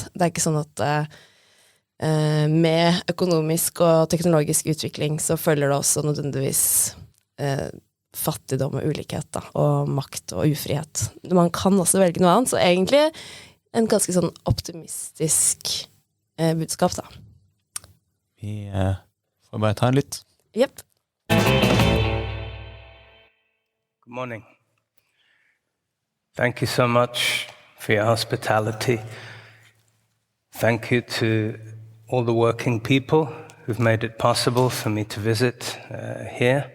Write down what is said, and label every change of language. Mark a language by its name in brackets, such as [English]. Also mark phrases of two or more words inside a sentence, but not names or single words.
[Norwegian] Det ikke sånn at med økonomisk og teknologisk utvikling så følger det også nødvendigvis fattigdom og ulikhet da, og makt og ufrihet. Man kan også velge noe annet, så egentlig en ganske sånn optimistisk budskap da. Vi får bare ta en lytt. [English] Yep. Good morning. Thank you so much for your hospitality. Thank you to all the working people who've made it possible for me to visit here.